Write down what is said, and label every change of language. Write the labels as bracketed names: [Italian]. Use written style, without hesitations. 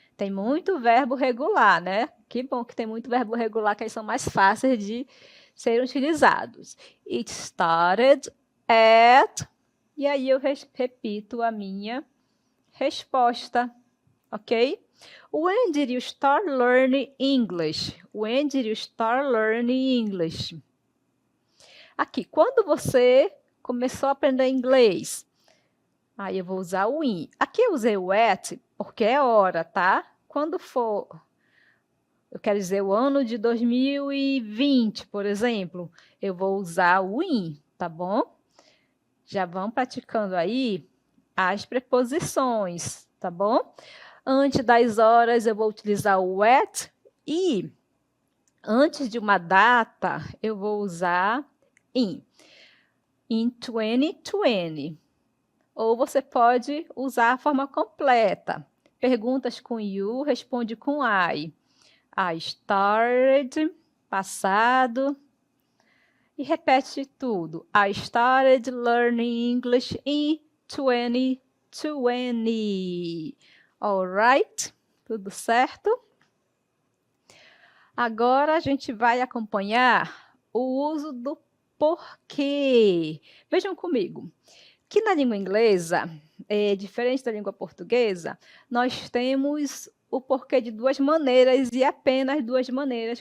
[Portuguese] Tem muito verbo regular, né? Que bom que tem muito verbo regular, que aí são mais fáceis de serem utilizados. [English] It started at... [Portuguese] E aí eu repito a minha resposta, ok? [English] When did you start learning English? When did you start learning English? [Portuguese] Aqui, quando você começou a aprender inglês? Aí eu vou usar o in. Aqui eu usei o at porque é hora, tá? Quando for, eu quero dizer o ano de 2020, por exemplo, eu vou usar o in, tá bom? Já vão praticando aí as preposições, tá bom? Antes das horas eu vou utilizar o at e antes de uma data eu vou usar in. In 2020. Ou você pode usar a forma completa. Perguntas com you, responde com I. [English] I started, [Portuguese] passado. E repete tudo. [English] I started learning English in 2020. Alright? [Portuguese] Tudo certo? Agora a gente vai acompanhar o uso do porquê. Vejam comigo, que na língua inglesa, diferente da língua portuguesa, nós temos o porquê de duas maneiras e apenas duas maneiras.